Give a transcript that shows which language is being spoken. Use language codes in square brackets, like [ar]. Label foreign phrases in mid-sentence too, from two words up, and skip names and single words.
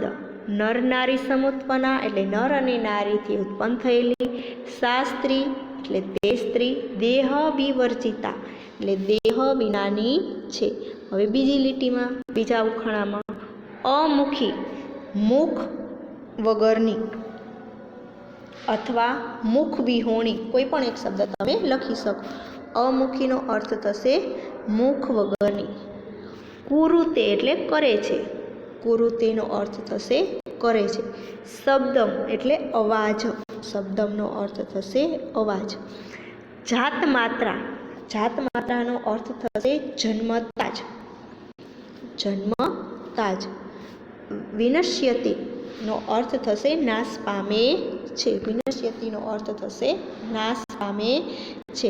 [sa] નર નારી સમુત્પન્ના [gu] એટલે નર અને નારીથી ઉત્પન્ન થયેલી. સા સ્ત્રી એટલે તે સ્ત્રી. [sa] દેહ વિવર્જિતા [gu] એટલે દેહ વિનાની છે. હવે બીજી લીટીમાં બીજા ઉખાણામાં અમુખી. મુખ વગરની અથવા મુખ વિહોણી કોઈપણ એક શબ્દ તમે લખી શકો। અમુખીનો અર્થ થશે મુખ વગરની। કુરુતે એટલે કરે છે, કુરુતેનો અર્થ થશે કરે છે। શબ્દમ એટલે અવાજ, શબ્દમનો અર્થ થશે અવાજ। [sa] जात मात्रा, [gu] जात માત્રાનો અર્થ થશે જન્મતા જ, જન્મતા જ। વિનશ્યતિ નો અર્થ થશે નાશ પામે છે, વિનશ્યતિનો અર્થ થશે નાશ પામે છે।